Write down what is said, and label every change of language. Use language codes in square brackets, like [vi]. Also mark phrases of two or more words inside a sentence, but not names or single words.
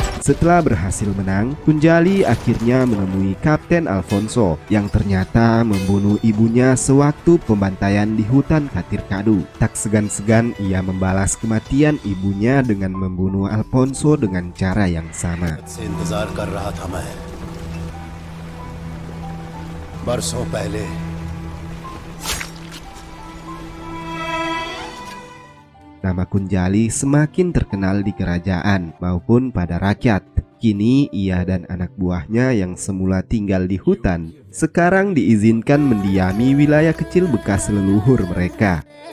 [id] Setelah berhasil menang, Kunjali akhirnya menemui Kapten Alfonso yang ternyata membunuh ibunya sewaktu pembantaian di hutan Katirkadu. Tak segan-segan ia membalas kematian ibunya dengan membunuh Alfonso dengan cara yang sama. [hi] से इंतजार कर रहा था मैं बरसों पहले। [id] Nama Kunjali semakin terkenal di kerajaan maupun pada rakyat. Kini ia dan anak buahnya yang semula tinggal di hutan sekarang diizinkan mendiami wilayah kecil bekas leluhur mereka.